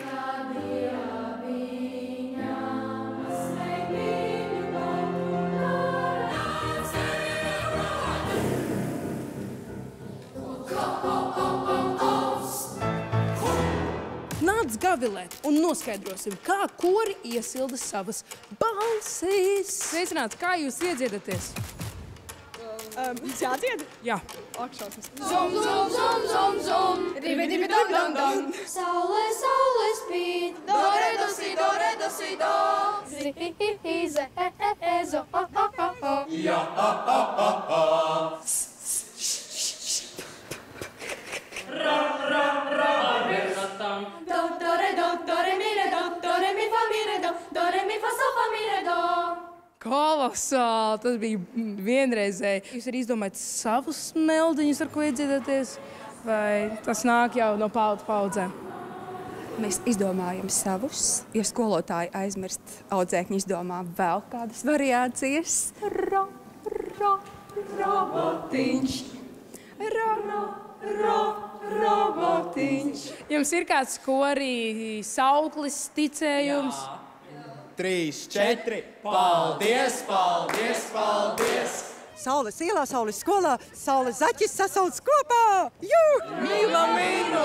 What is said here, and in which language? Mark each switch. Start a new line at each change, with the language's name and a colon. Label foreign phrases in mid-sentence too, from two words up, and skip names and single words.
Latvian: Nāc gavilēt un noskaidrosim, kā kori iesilda savas balsis. Sveicināts, kā jūs iedziedaties? Jādzied? Jā. Akšausmas. Zum, zum, zum, zum, zum. Dibi, dibi, dum, dum, dum. Saule, saule spīd. Do, re, do, si, do, re, do, si, do. Zi, hi, hi, hi, ze, zo, o, o, o, o. Ja, o, o, o, o. Ra, ra, ra, verratam. Do, do, re, mi, re, do, re, mi, fa, mi, re, do, re, mi, fa, so, fa, mi, re, do. Kolosāli! Tas bija vienreizēji. Jūs arī izdomājat savus meldiņus, ar ko iedziedaties? Vai tas nāk jau no paudžu paudzēm? Mēs izdomājam savus, jo skolotāji aizmirst, audzēkņi izdomā vēl kādas variācijas. Ra, ra, robotiņš. Ra, ra, robotiņš. Jums ir kāds kori sauklis, ticējums? Jā. 3, 4. Paldies, paldies, paldies! Saules ielā, saules skolā, saules zaķis sasauc kopā! Jū! Mīla, mīlu!